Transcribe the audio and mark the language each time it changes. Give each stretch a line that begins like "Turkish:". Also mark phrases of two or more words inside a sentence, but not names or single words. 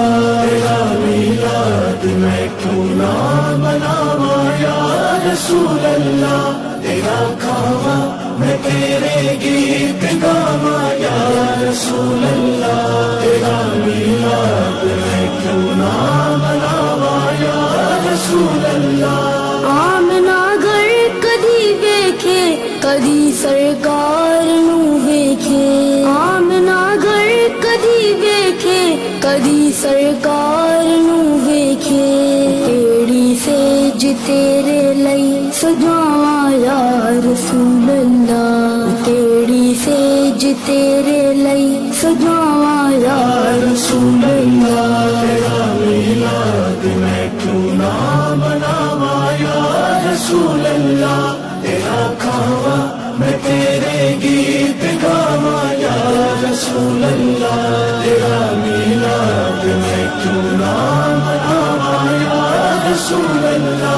Punjabi: تیرا میلاد میں کیوں نہ مناواں
Arabic: یا رسول اللہ
Punjabi: تیرا کھاوا میں تیرے گیت گاواں
Arabic: یا رسول اللہ
Punjabi: تیرا میلاد میں کیوں نہ مناواں
Arabic: یا رسول اللہ۔
Punjabi: آمنا گھر کدی ویکھے کدی سرکار نو ویکھے، آمنا گھر کدی ویکھے کدی سرکار نو ویکھے، کیڑی سیج تیرے لئی سجاواں
Arabic: یا رسول اللہ،
Punjabi: کیڑی سیج تیرے لئی سجاواں
Arabic: یا رسول اللہ۔
Punjabi: تیرا میلاد میں کیوں نہ مناواں
Arabic: یا رسول اللہ
Punjabi: تیرا کھاوا میں تیرے گیت گاواں
Arabic: یا رسول اللہ
Punjabi: تیرا میلاد میں کیوں نہ مناواں
Arabic: یا رسول اللہ۔